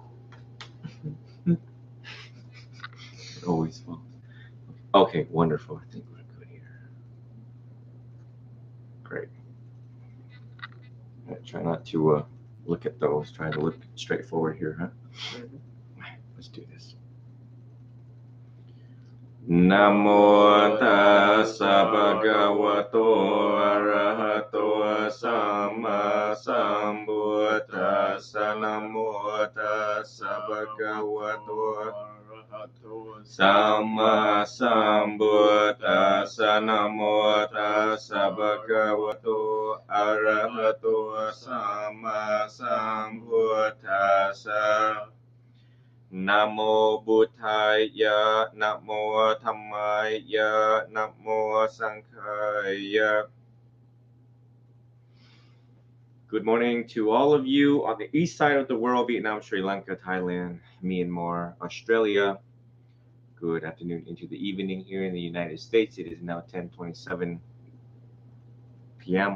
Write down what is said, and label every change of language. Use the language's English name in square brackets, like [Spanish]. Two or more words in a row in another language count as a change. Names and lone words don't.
[English] It always falls. Okay. Wonderful. I think we're good here. Great. Right, try not to look at those. Try to look straight forward here, huh? Let's do this. [Pali] Namo tassa bhagavato arahato samma sambuddhassa. Namo tassa bhagavato arahato samma sambuddhassa. Namo tassa bhagavato arahato samma sambuddhassa. Namo Buddhaya, Namo Dhammaya, Namo Sanghaya. [English] Good morning to all of you on the east side of the world, Vietnam, Sri Lanka, Thailand, Myanmar, Australia. Good afternoon into the evening here in the United States. It is now 10:27 p.m.